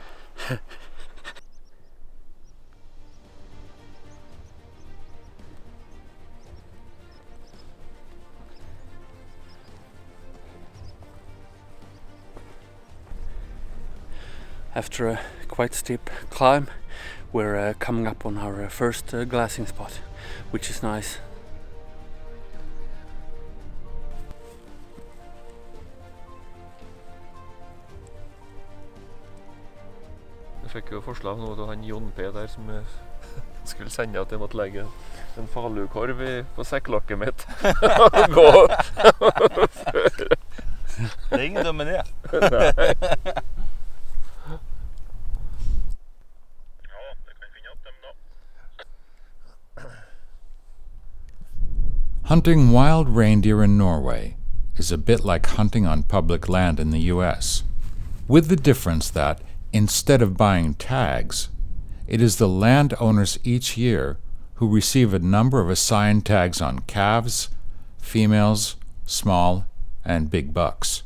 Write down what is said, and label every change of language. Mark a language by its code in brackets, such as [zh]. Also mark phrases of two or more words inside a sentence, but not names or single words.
[en] After a quite steep climb, we're coming up on our first glassing spot, which is nice. [no] Jeg fikk jo forslag nå til han Jon P. der som skulle sende at jeg måtte legge en falukorv på sekklokket mitt. Gå. Det er ingen dum idé. [en] Hunting wild reindeer in Norway is a bit like hunting on public land in the US, with the difference that, instead of buying tags, it is the landowners each year who receive a number of assigned tags on calves, females, small, and big bucks.